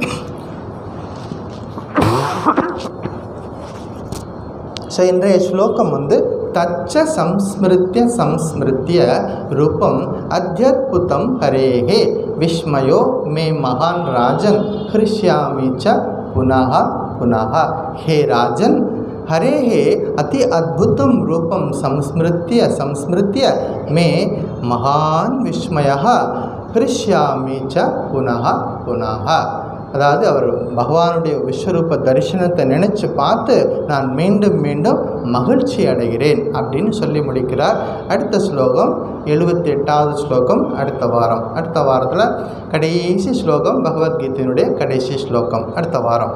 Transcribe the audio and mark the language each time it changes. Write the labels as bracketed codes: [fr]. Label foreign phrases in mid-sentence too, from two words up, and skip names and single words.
[ta] ஸோ இன்றைய ஸ்லோகம் [sa] तच्च संस्मृत्य रूपम् अत्यद्भुतं हरेः विस्मयो मे महान् राजन् हृष्यामि च पुनः पुनः. हे राजन्, हरेः अति अद्भुतं रूपं संस्मृत्य मे महान् विस्मयः हृष्यामि च पुनः पुनः. [ta] அதாவது அவர் பகவானுடைய விஸ்வரூப தரிசனத்தை நினச்சி பார்த்து நான் மீண்டும் மீண்டும் மகிழ்ச்சி அடைகிறேன் அப்படின்னு சொல்லி முடிக்கிறார். அடுத்த ஸ்லோகம் 78வது ஸ்லோகம் அடுத்த வாரத்தில் கடைசி ஸ்லோகம், பகவத்கீதையினுடைய கடைசி ஸ்லோகம் அடுத்த வாரம்.